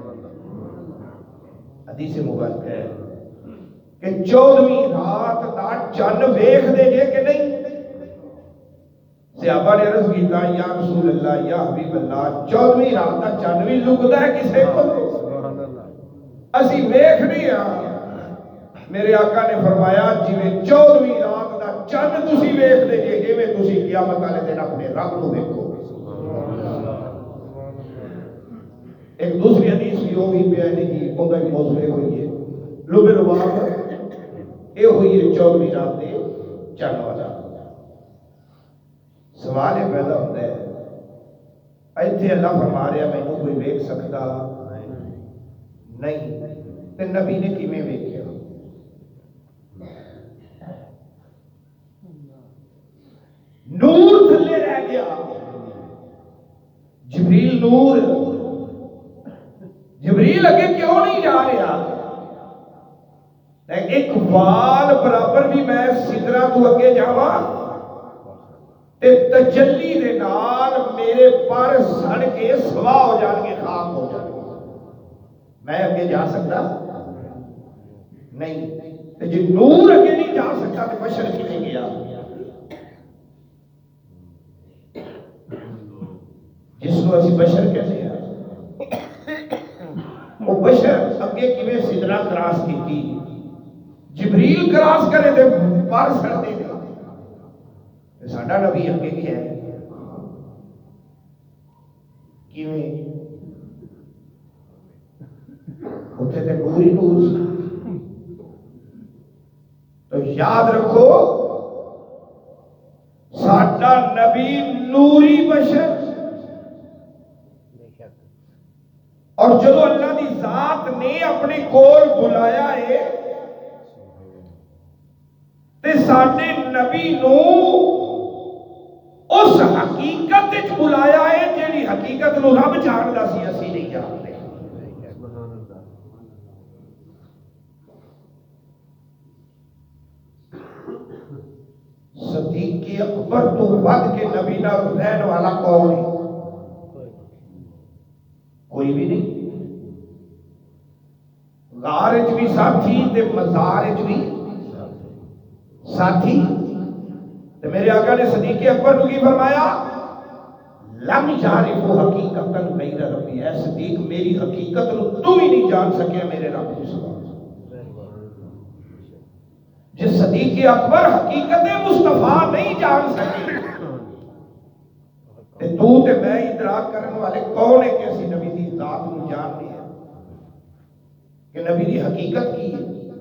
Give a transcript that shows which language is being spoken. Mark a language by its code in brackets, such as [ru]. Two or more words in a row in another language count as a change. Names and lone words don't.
[pa] حدیث مبارک ہے کہ 14ویں رات دا چند ویکھ دے گے کہ نہیں؟ صحابہ نے عرض کیتا [ar] یا رسول اللہ یا حبیب اللہ [pa] 14ویں رات دا چند بھی لکدا ہے کسے کو؟ اسی ویکھ نہیں آ۔ میرے آقا نے فرمایا جویں 14ویں رات دا چند تسی ویکھ دے جے، ایویں تسی قیامت والے دن اپنے رب نو ویکھو۔ ایک دوسری حدیث بھی وہ بھی بیان کی، اوندا بھی موضوع ہوئی ہے لب لباب، یہ ہوئی ہے 14ویں رات دے چند والا۔ [ur] سوال یہ پیدا ہوتا ہے [pa] ایتھے اللہ فرما رہا مینوں کوئی ویکھ سکتا نہیں، تے نبی نے کیویں ویکھیا؟ نور تھلے رہ گیا، جبریل نور، جبریل اگے کیوں نہیں جا رہا؟ ایک وال برابر بھی میں سدرا تو اگے جاواں تے تجلی دے نال میرے پر سڑ کے سوا ہو جان گے، خاک ہو جان گے، میں اگے جا سکتا نہیں؟ تے جی نور اگے نہیں جا سکتا تو بشر کیویں گیا؟ جس کو اسی بشر کہتے ہیں، وہ بشر اگے کیویں سدرا کراس کیتی؟ جبریل کراس کرے تے پر سڑ دے گا، ساڈا نبی اگے گیا ہے کیویں؟ اتنے تے نور ہی نور سی۔ تو یاد رکھو ساڈا نبی نوری بشر، اور جب اللہ دی ذات نے اپنے کول بلایا ہے تے ساڈے نبی نو اس حقیقت وچ بلایا ہے جیڑی حقیقت نو رب جاندا سی، اسی نہیں جانتے۔ صدیق اکبر تو ود کے نبی نال رہن والا کون ہے؟ کوئی بھی نہیں۔ غار وچ بھی ساتھی تے مزار وچ بھی ساتھی۔ تے میرے آقا نے صدیق اکبر کو کی فرمایا؟ [ar] لم یعرف حقیقتا غیر ربی، [pa] اے صدیق میری حقیقت نو تو ہی نہیں جان سکیا میرے رب کو سوا۔ جس صدیق اکبر حقیقت مصطفیٰ نہیں جان سکے تے تو تے میں ادراک کرنے والے کون ہے کہ اسی نبی دی ذات کو جانتے ہیں کہ نبی دی حقیقت کی ہے؟